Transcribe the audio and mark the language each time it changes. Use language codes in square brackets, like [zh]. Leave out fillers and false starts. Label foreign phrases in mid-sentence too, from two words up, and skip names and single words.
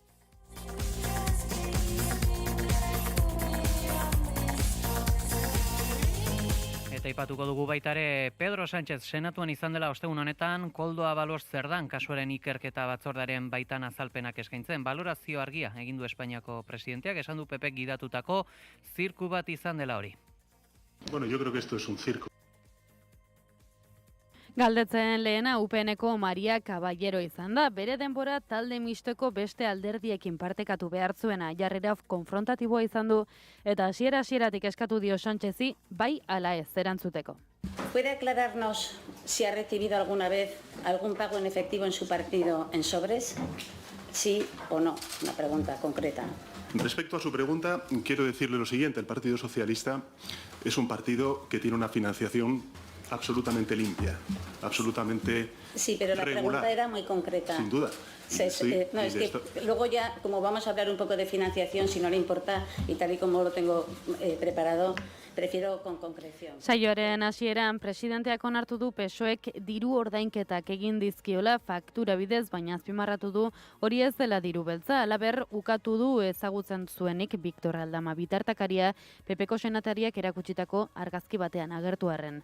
[eu] Eta aipatuko dugu baita ere Pedro Sánchez senatuan izan dela ostegun honetan Koldo Avalos Zerdan kasuaren ikerketa batzordaren baitan azalpenak eskaintzen. Balorazio argia egin du Espainiako presidenteak, esan du PP gidatutako zirku bat izan dela hori. [es] Bueno, yo creo que esto es un circo. [eu] Galdetzen lehena UPNeko Maria Caballero izan da, bere denbora talde misteko beste alderdiekin partekatu behar zuena jarrera konfrontatiboa izan du eta hasieratik eskatu dio Sánchezi bai ala ez erantzuteko. [es] ¿Puede aclararnos si ha recibido alguna vez algún pago en efectivo en su partido en sobres? ¿Sí o no? Una pregunta concreta. Respecto a su pregunta, quiero decirle lo siguiente. El Partido Socialista es un partido que tiene una financiación absolutamente limpia, absolutamente Sí, pero la regular. pregunta era muy concreta. Sin duda. No, es que luego ya, como vamos a hablar un poco de financiación, si no le importa, y tal y como lo tengo preparado, prefiero con concreción. [eu] Saioaren hasieran presidenteak onartu du PSOEk diru ordainketak egin dizkiola faktura bidez, baina azpimarratu du hori ez dela diru beltza. Halaber, ukatu du ezagutzen zuenik Victor Aldama bitartakaria PPko senatariak erakutsitako argazki batean agertu arren.